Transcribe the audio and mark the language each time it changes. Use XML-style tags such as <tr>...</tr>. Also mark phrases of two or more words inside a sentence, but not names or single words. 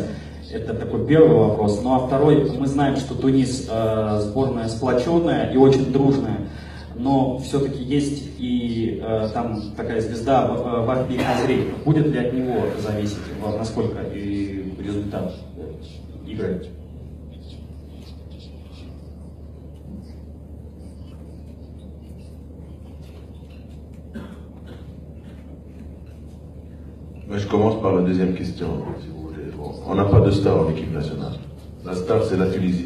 <ru>Это такой первый вопрос. Ну а второй, мы знаем, что Тунис сборная сплоченная и очень дружная, но все-таки есть и там такая звезда Вахби Хазри. Будет ли от него зависеть, насколько и результат игры?</ru> <fr>Mais je commence par la deuxième question, si vous voulez. Bon, on n'a pas de star en équipe nationale. La star, c'est la Tunisie.</fr>